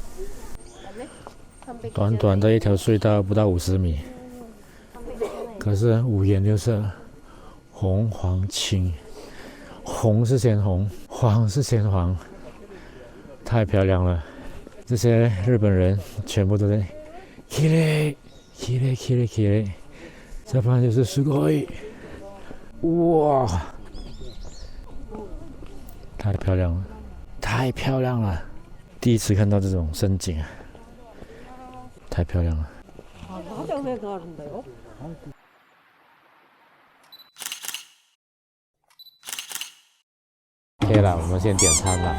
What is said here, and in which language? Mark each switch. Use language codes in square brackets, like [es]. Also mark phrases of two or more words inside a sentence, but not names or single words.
[zh] 短短的一条隧道不到50米，可是五颜六色，红黄青，红是鲜红，黄是鲜黄，太漂亮了。这些日本人全部都在 [ja] きれいきれいきれいきれい， [zh] 这旁就是すごい，哇，太漂亮了，太漂亮了！第一次看到这种深景啊，太漂亮了。OK 了，我们先点餐了。